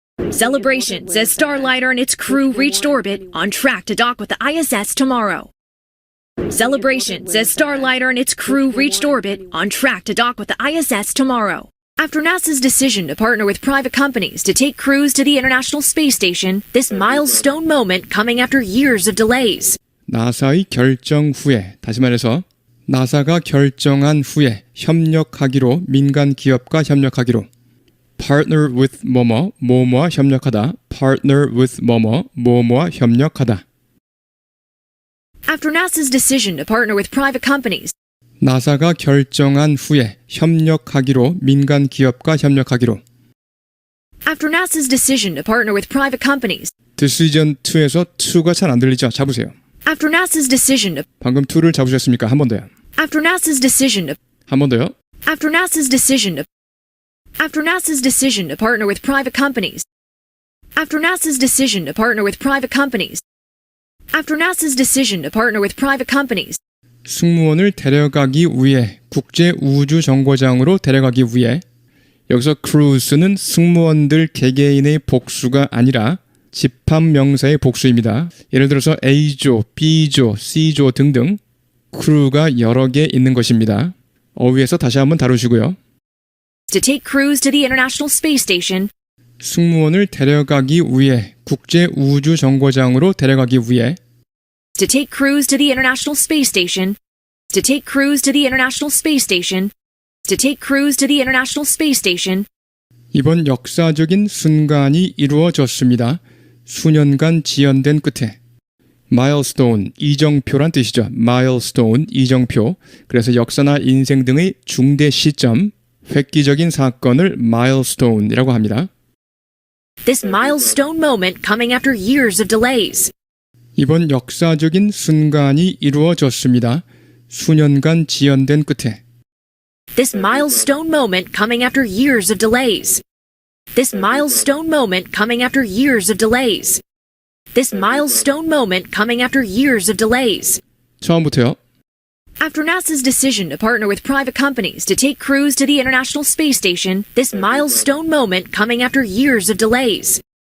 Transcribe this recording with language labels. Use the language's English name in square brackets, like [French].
[English] Celebrations as Starliner and its crew reached orbit on track to dock with the ISS tomorrow. Celebrations as Starliner and its crew reached orbit on track to dock with the ISS tomorrow. After NASA's decision to partner with private companies to take crews to the International Space Station, this milestone moment coming after years of delays. [Korean] 나사의 결정 후에, 다시 말해서 나사가 결정한 후에 협력하기로 민간 기업과 협력하기로 [English] partner with [Korean] 뭐뭐와 협력하다 partner with 뭐뭐와 협력하다 [English] After NASA's decision to partner with private companies, [Korean] 나사가 결정한 후에 협력하기로 민간 기업과 협력하기로 [English] After NASA's decision to partner with private companies, decision to [Korean] 에서 to가 잘 안 들리죠? 잡으세요. [English] After NASA's decision to [Korean] 방금 to를 잡으셨습니까? 한 번 더요. [English] After NASA's decision to [Korean] 한 번 더요. [English] After NASA's decision to After NASA's decision to partner with private companies. After NASA's decision to partner with private companies. After NASA's decision to partner with private companies. [Korean] 승무원을 데려가기 위해 국제 우주 정거장으로 데려가기 위해 여기서 crews는 승무원들 개개인의 복수가 아니라 집합 명사의 복수입니다. 예를 들어서 A조, B조, C조 등등 crew가 여러 개 있는 것입니다. 어휘에서 다시 한번 다루시고요. [English] To take crews to the International Space Station. [Korean] 승무원을 데려가기 위해 국제 우주 정거장으로 데려가기 위해 [English] To take crews to the International Space Station. To take crews to the International Space Station. To take crews to the International Space Station. [Korean] 이번 역사적인 순간이 이루어졌습니다. 수년간 지연된 끝에 milestone, 이정표란 뜻이죠. milestone, 이정표. 그래서 역사나 인생 등의 중대 시점, 획기적인 사건을 milestone이라고 합니다. [English] This milestone moment coming after years of delays. [Korean] 이번 역사적인 순간이 이루어졌습니다. 수년간 지연된 끝에. [English] This milestone moment coming after years of delays. This milestone moment coming after years of delays. This milestone moment coming after years of delays. [Korean] 처음부터요. [English] After NASA's decision to partner with private companies to take crews to the International Space Station, this milestone moment coming after years of delays.